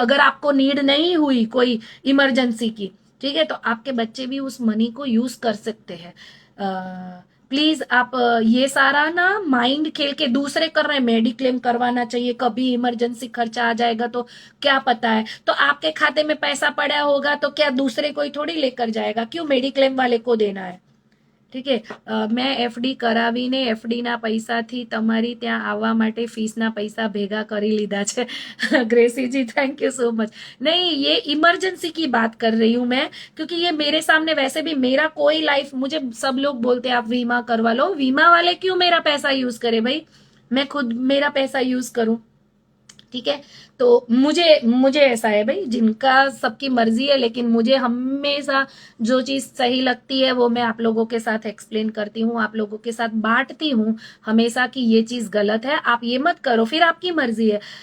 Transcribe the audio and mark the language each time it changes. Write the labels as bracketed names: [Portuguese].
[Hindi] अगर आपको नीड नहीं हुई कोई इमरजेंसी की, ठीक है, तो आपके बच्चे भी उस मनी को यूज कर सकते हैं। प्लीज आप ये सारा ना माइंड खेल के, दूसरे कर रहे हैं मेडिक्लेम करवाना चाहिए, कभी इमरजेंसी खर्चा आ जाएगा तो क्या पता है, तो आपके खाते में पैसा पड़ा होगा तो क्या दूसरे कोई थोड़ी लेकर जाएगा, क्यों मेडिक्लेम वाले को देना है? ठीक है। [Gujarati] મેં એફડી કરાવીને એફડીના પૈસાથી તમારી ત્યાં આવવા માટે ફીસના પૈસા ભેગા કરી લીધા છે। [Hindi] ग्रेसी जी [English] Thank you so much. [Hindi] नहीं, ये इमरजेंसी की बात कर रही हूँ मैं, क्योंकि ये मेरे सामने वैसे भी मेरा कोई लाइफ, मुझे सब लोग बोलते हैं आप बीमा करवा लो, बीमा वाले क्यों मेरा पैसा यूज करे भाई, मैं खुद मेरा पैसा यूज करूं, ठीक है। तो मुझे मुझे ऐसा है भाई, जिनका सबकी मर्जी है, लेकिन मुझे हमेशा जो चीज सही लगती है वो मैं आप लोगों के साथ एक्सप्लेन करती हूँ, आप लोगों के साथ बांटती हूँ हमेशा कि ये चीज गलत है, आप ये मत करो, फिर आपकी मर्जी है।